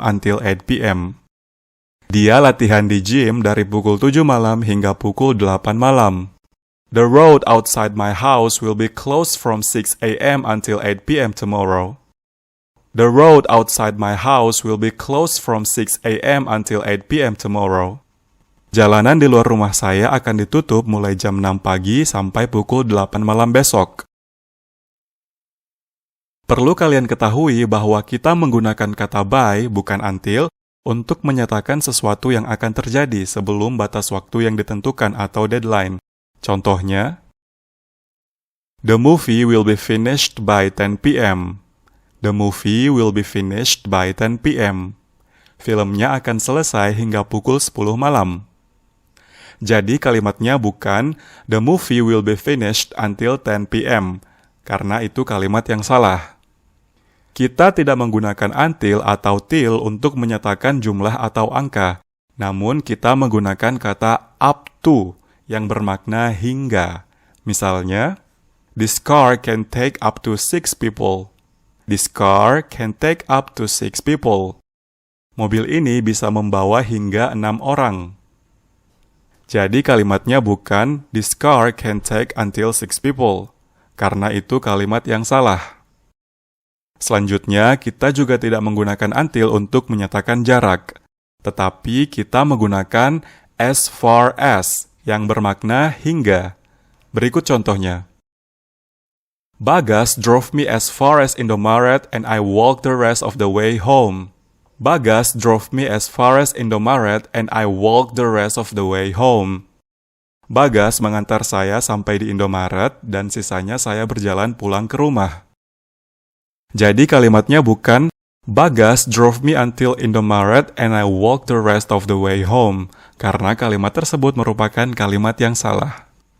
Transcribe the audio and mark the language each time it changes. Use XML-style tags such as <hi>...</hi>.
<en>until 8 p.m.</en> <id>Dia latihan di gym dari pukul 7 malam hingga pukul 8 malam.</id> <en>The road outside my house will be closed from 6 a.m. until 8 p.m. tomorrow. The road outside my house will be closed from 6 a.m. until 8 p.m. tomorrow.</en> <id>Jalanan di luar rumah saya akan ditutup mulai jam 6 pagi sampai pukul 8 malam besok. Perlu kalian ketahui bahwa kita menggunakan kata by, bukan until, untuk menyatakan sesuatu yang akan terjadi sebelum batas waktu yang ditentukan atau deadline.</id> <en>Contohnya, the movie will be finished by 10 p.m. The movie will be finished by 10 p.m.</en> <id>Filmnya akan selesai hingga pukul 10 malam. Jadi kalimatnya bukan</id> <en>the movie will be finished until 10 p.m.</en> <id>karena itu kalimat yang salah. Kita tidak menggunakan until atau till untuk menyatakan jumlah atau angka, namun kita menggunakan kata up to yang bermakna hingga.</id> <en>Misalnya, this car can take up to 6 people. This car can take up to 6 people.</en> <id>Mobil ini bisa membawa hingga 6 orang. Jadi kalimatnya bukan</id> <en>this car can take until 6 people,</en> <id>karena itu kalimat yang salah. Selanjutnya, kita juga tidak menggunakan until untuk menyatakan jarak, tetapi kita menggunakan as far as yang bermakna hingga. Berikut contohnya.</id> <en>Bagas drove me as far as Indomaret and I walked the rest of the way home. Bagas drove me as far as Indomaret and I walked the rest of the way home.</en> <id>Bagas mengantar saya sampai di Indomaret dan sisanya saya berjalan pulang ke rumah. Jadi kalimatnya bukan</id> <en>Bagas drove me until Indomaret and I walked the rest of the way home,</en> <id>karena kalimat tersebut merupakan kalimat yang salah.</id>